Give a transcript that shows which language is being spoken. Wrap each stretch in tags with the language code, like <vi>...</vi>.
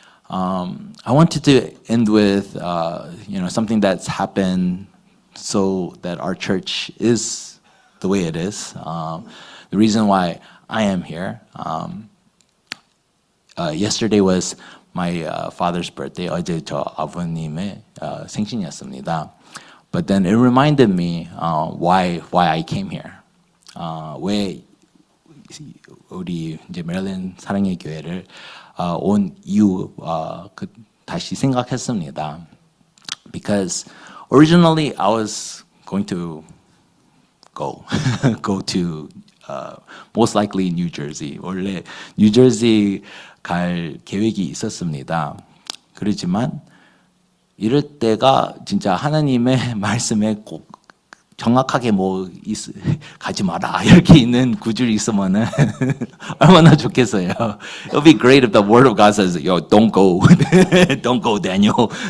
<en>I wanted to end with something that's happened so that our church is the way it is. The reason why I am here. Yesterday was my father's birthday.</en> <ko>어제 저 아버님의 생신이었습니다.</ko> <en>But then it reminded me why I came here.</en> <ko>왜 우리 이제 메릴랜드 사랑의 교회를 온 이유 다시 생각했습니다.</ko> <en>Because originally I was going to go to most likely New Jersey.</en> <ko>원래 뉴저지 갈 계획이 있었습니다. 그렇지만 이럴 때가 진짜 하나님의 말씀에 꼭 정확하게 가지 마라 이렇게 있는 구절이 있으면은 얼마나 좋겠어요.</ko> <en>It'll be great if the word of God says, "Yo, don't go, don't go, Daniel."</en>